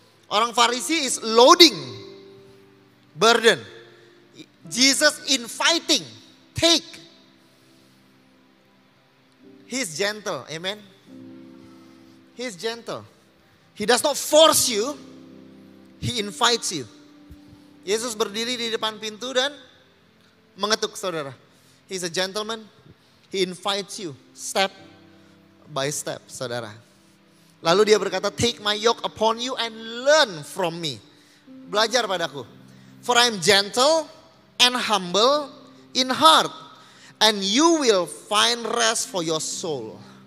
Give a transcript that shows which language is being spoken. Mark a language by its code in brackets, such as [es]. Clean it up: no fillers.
[en] Orang Farisi is loading burden. Jesus inviting, take. He's gentle, amen. He's gentle. He does not force you, He invites you. [id] Yesus berdiri di depan pintu dan mengetuk, saudara. [en] He's a gentleman. He invites you step by step, saudara. [id] Lalu dia berkata, [en] take my yoke upon you and learn from me. [id] Belajar padaku. [en] For I am gentle and humble in heart, and you will find rest for your soul.